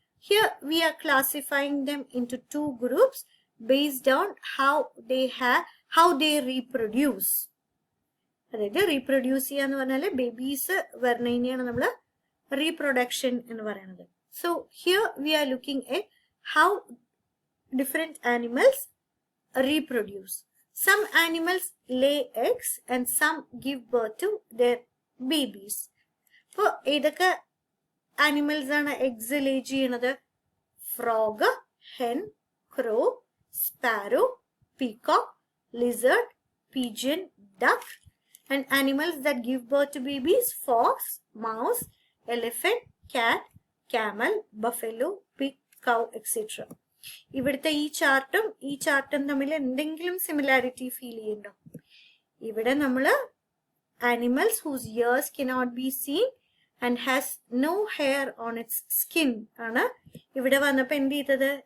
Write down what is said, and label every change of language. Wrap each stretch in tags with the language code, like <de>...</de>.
<en>Here we are classifying them into 2 groups based on how they reproduce.</en> <ml>അതായത് reproduce ചെയ്യാന്ന് പറഞ്ഞാല് babies വരുന്നതിനെയാണ് നമ്മൾ reproduction എന്ന് പറയുന്നത്.</ml> <en>So here we are looking at how different animals reproduce. Some animals lay eggs and some give birth to their babies.</en> <ml>അപ്പോൾ ഏതൊക്കെ animals ആണ് eggs ലേ ചെയ്യണത്?</ml> <en>Frog, hen, crow, sparrow, peacock, lizard, pigeon, duck and animals that give birth to babies: fox, mouse, elephant, cat, camel, buffalo, pig, cow, etc.</en> <ml>ഇവിടുത്തെ ഈ ചാർട്ടും തമ്മിൽ എന്തെങ്കിലും similarity feel ചെയ്യുന്നുണ്ടോ? ഇവിടെ നമ്മൾ</ml> <en>animals whose ears cannot be seen and has no hair on its skin</en> <ml>ആണ് ഇവിടെ വന്നപ്പോൾ എന്ത് ചെയ്തത്?</ml>